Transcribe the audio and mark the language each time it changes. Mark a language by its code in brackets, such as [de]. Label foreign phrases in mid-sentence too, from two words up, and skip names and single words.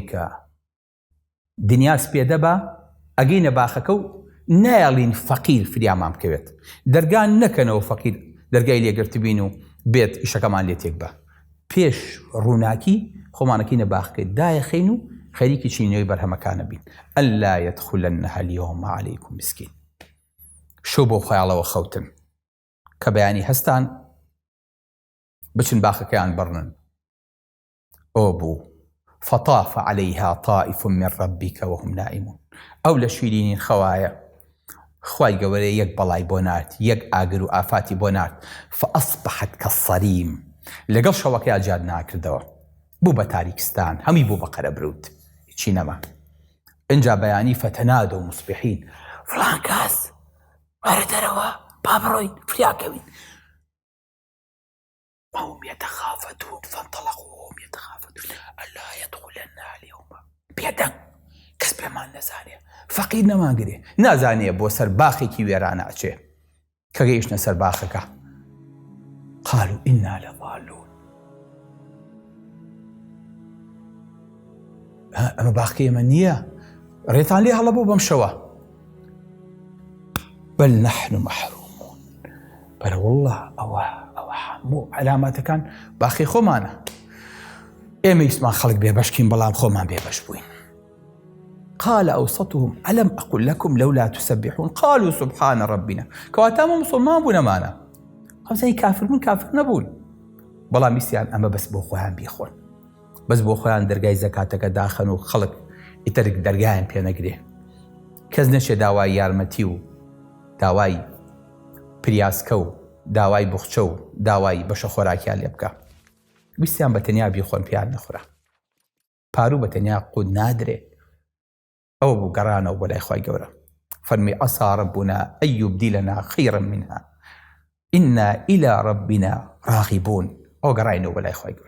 [ckb] کە دنیاس پێدەبا ئەگەینە باخەکە و نایڵین فەقیر فریامان بکەوێت دەرگان نەکەنەوە فەقیر دەرگای لێگرتبین و بێت ئیشەکەمان لێ تێک بە پێش ڕووناکی خۆمانەکەینە باخەکەی دایەخین و خەریکی چینەوەی بەرهەمەکانە بین [ar] ئەللا یەدخولەنەها اليوم عەلەیکم مسکین [ckb] شەو بۆ خەیاڵەوە خەوتن کە بەیانی هەستان بچن باخەکەیان بڕنن ئۆ بوو [ar] فطاف عليها طائف من ربك وهم نائمون [ckb] ئەو لە شیرینین خەوایە خوای گەورەی یەک بەڵای بۆ نارد یەک ئاگر و ئافاتی بۆ نارد [ar] فأصبحت كالصريم [ckb] لەگەڵ شەوەکەی جاد ناکردەوە بوو بە تاریکستان هەمی بوو بە قەرەبرود چی نەما ئینجا بەیانی [ar] فتەنادوا مصبحین [ckb] فڵان کەس وەرە دەرەوە با بڕۆین فریاکەوین [ar] وهم يتخافتون فانطلقوا وهم يتخافتون ألا يدخلنها اليوم [ckb] بيدن کەس پێمان نەزانێ فەقیر نەمانگرێ نازانێ بۆ سەر باخێکی وێرانە ئەچێ کە گەیشتنە سەر باخەکە [ar] قالوا إنا لضالون [ckb] ئەمە باخەکەی ئێمە نییە ڕێتان لێ هەڵەبوو بەم شەوە [ar] بل نحن محرومون [ckb] بەرە والله ئەوە هەموو علاماتەکان باخی خۆمانە ئێمە ئیسمان خەڵک بێبەشکین بەڵام خۆمان بێبەش بووین [ar] قال أوسطهم ألم أقل لكم لولا تسبحون قالوا سبحان ربنا [ckb] كواتام مسلمان بوون ئەمانە خەمزەی کافر بوون کافر نەبوون بەڵام ویستیان ئەمە بەس بۆ خۆیان بیخۆن بەس بۆ خۆیان دەرگای زەکاتەکە داخەن و خەڵک ئیتر دەرگایان پێ نەگرێ کەس نەچێ داوای یارمەتی و داوای پریاسکە و داوای بوخچە و داوای بەشە خۆراکیان لێ بکە ویستیان بە تەنیا بیخۆن پیان نەخورە پاروو بە تەنیا قود نادرێ ئەوە بوو گەڕانەوە بۆ لای خوای گەورە فەرمی [ar] عەسا رەبونا ئەن یوبدیلەنا خەیڕەن منها ئینا ئیلا ڕەبینا ڕاغیبوون [ckb] ئەوە گەڕاینەوە بە لای خوای گەورە